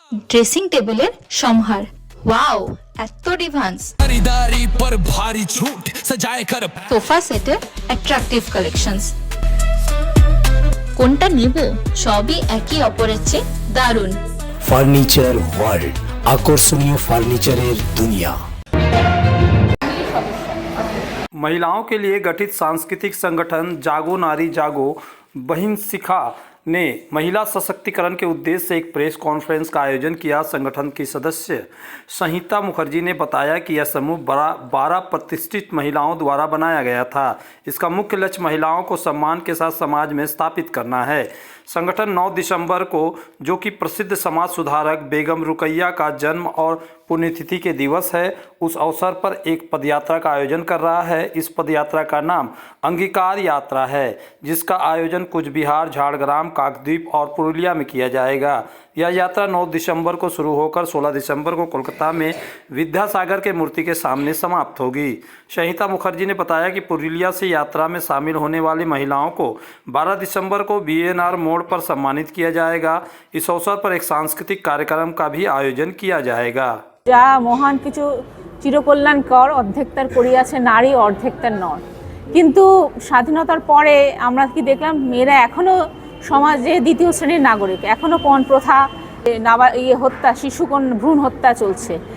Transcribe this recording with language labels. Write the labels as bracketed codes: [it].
[bn] Dressing টেবিলের সম্ভার, wow এত ডিভান্স। সোফা সেটের অ্যাট্রাকটিভ কালেকশনস। কোনটা নেব, সবই একই অপরের চেয়ে দারুণ। ফার্নিচার ওয়ার্ল্ড, আকর্ষণীয় ফার্নিচারের দুনিয়া। [hi] महिलाओं के लिए गठित सांस्कृतिक संगठन जागो नारी जागो बहिन शिखा ने महिला सशक्तिकरण के उद्देश्य से एक प्रेस कॉन्फ्रेंस का आयोजन किया। संगठन की सदस्य संहिता मुखर्जी ने बताया कि यह समूह 12 प्रतिष्ठित महिलाओं द्वारा बनाया गया था। इसका मुख्य लक्ष्य महिलाओं को सम्मान के साथ समाज में स्थापित करना है। संगठन 9 दिसंबर को, जो कि प्रसिद्ध समाज सुधारक बेगम रुकैया का जन्म और पुण्यतिथि के दिवस है, उस अवसर पर एक पदयात्रा का आयोजन कर रहा है। इस पदयात्रा का नाम अंगीकार यात्रा है, जिसका आयोजन कुछ बिहार, झारग्राम, काकद्वीप और पुरुलिया में किया जाएगा। यह यात्रा 9 दिसंबर को शुरू होकर 16 दिसंबर को कोलकाता में विद्यासागर के मूर्ति के सामने समाप्त होगी। संहिता मुखर्जी ने बताया कि पुरुलिया से यात्रा में शामिल होने वाली महिलाओं को 12 दिसंबर को बीएनआर मोड़ पर सम्मानित किया जाएगा। इस अवसर पर एक सांस्कृतिक कार्यक्रम का भी आयोजन किया जाएगा। [bn] যা মহান কিছু চিরকল্যাণকর, অর্ধেক তার করিয়াছে নারী, অর্ধেক তার নর। কিন্তু স্বাধীনতার পরে আমরা কি দেখলাম, মেয়েরা এখনো সমাজে দ্বিতীয় শ্রেণীর নাগরিক। এখনো পণ প্রথা, হত্যা, শিশুকন ভ্রূণ হত্যা চলছে।